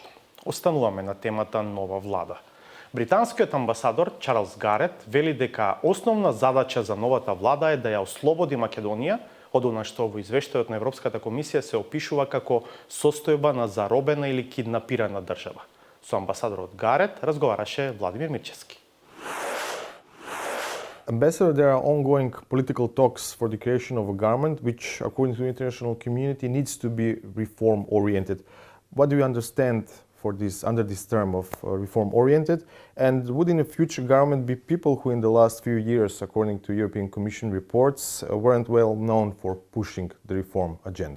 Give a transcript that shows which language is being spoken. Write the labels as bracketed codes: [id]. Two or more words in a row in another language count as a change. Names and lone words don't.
[mk] Остануваме на темата нова влада. Британскиот амбасадор Чарлс Гарет вели дека основна задача за новата влада е да ја ослободи Македонија од она што во извештајот на Европската комисија се опишува како состојба на заробена или киднапирана држава. Со амбасадорот Гарет разговараше Владимир Мирчевски. [en] Ambassador, there are ongoing political talks for the creation of a government which, according to the international community, needs to be reform-oriented. What do you understand for this, under this term of reform-oriented? And would in the future government be people who in the last few years, according to European Commission reports, weren't well known for pushing the reform agenda?